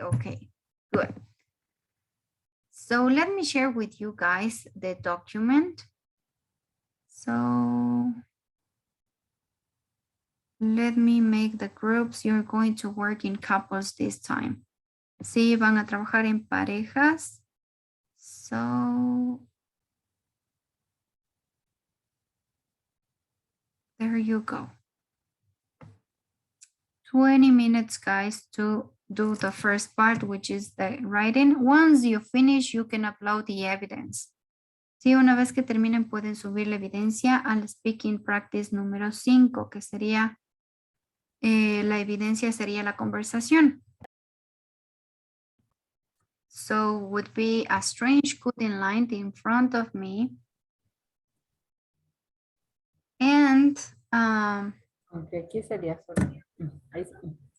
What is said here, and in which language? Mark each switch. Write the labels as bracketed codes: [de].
[en] Okay, good. So let me share with you guys the document. So let me make the groups. You're going to work in couples this time. [es] Sí, van a trabajar en parejas. [en] So there you go. 20 minutes, guys, to do the first part, which is the writing. Once you finish, you can upload the evidence. [es] Sí, una vez que terminen, pueden subir la evidencia al speaking practice número 5, que sería, la evidencia sería la conversación. [en] So would be a strange cutting line in front of me. And [es] aunque aquí sería solo. Ahí sí.